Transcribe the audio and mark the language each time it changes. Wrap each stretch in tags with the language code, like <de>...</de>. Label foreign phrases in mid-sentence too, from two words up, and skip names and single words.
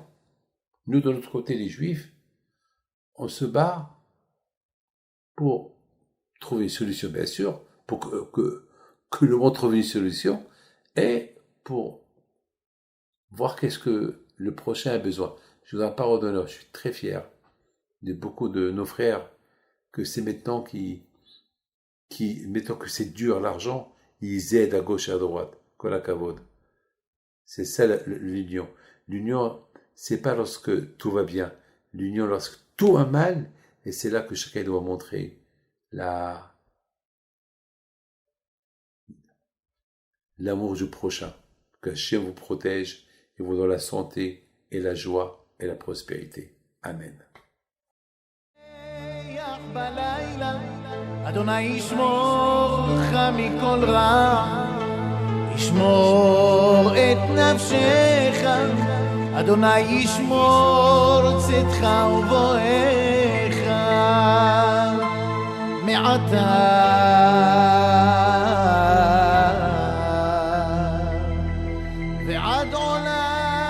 <fr>Nous, de notre côté, les Juifs, on se bat pour trouver une solution, bien sûr, pour que le monde trouve une solution, et pour voir qu'est-ce que le prochain a besoin. Je vous en parle d'honneur, je suis très fier de beaucoup de nos frères, que c'est maintenant mettons que c'est dur l'argent, ils aident à gauche et à droite,</fr> <he>כל הכבוד.</he> <fr>C'est ça l'union. L'union, c'est pas lorsque tout va bien. L'union, lorsque tout va mal, et c'est là que chacun doit montrer l'amour du prochain. Que Hachem vous protège et vous donne la santé et la joie et la prospérité. Amen.</fr> <he>אדוני ישמור לך מכל רע, ישמור את נפשך, אדוני ישמור צאתך ובואך מעתה ועד עולם.</he>